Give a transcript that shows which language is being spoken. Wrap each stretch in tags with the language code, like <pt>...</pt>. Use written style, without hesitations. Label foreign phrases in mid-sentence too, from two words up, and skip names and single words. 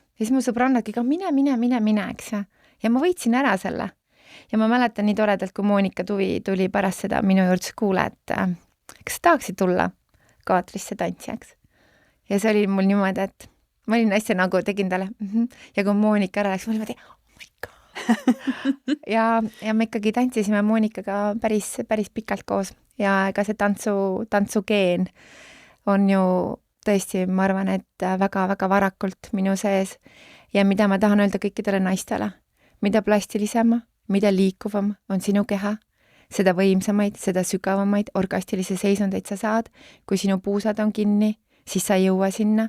<et>Ja siis mu sõbrannadki ka mine, eks. Ja ma võitsin ära selle. Ja ma mäletan nii toredalt, kui Monika tuli pärast seda minu juurde kuule, et kas tahaksid tulla Kaatrisse tantsijaks. Ja see oli mul niimoodi, et ma olin hästi nagu tegin talle. Ja kui Monika ära läks, ma olin niimoodi,</et> <en>oh my god.</en> <et>ja me ikkagi tantsisime Monikaga päris pikalt koos. Ja ega see tantsugeen on ju tõesti, ma arvan, et väga-väga varakult minu sees. Ja mida ma tahan öelda kõikidele naistele, mida plastilisema, mida liikuvam on sinu keha, seda võimsamaid, seda sügavamaid orgastilisi seisundeid sa saad, kui sinu puusad on kinni, siis sa ei jõua sinna.</et>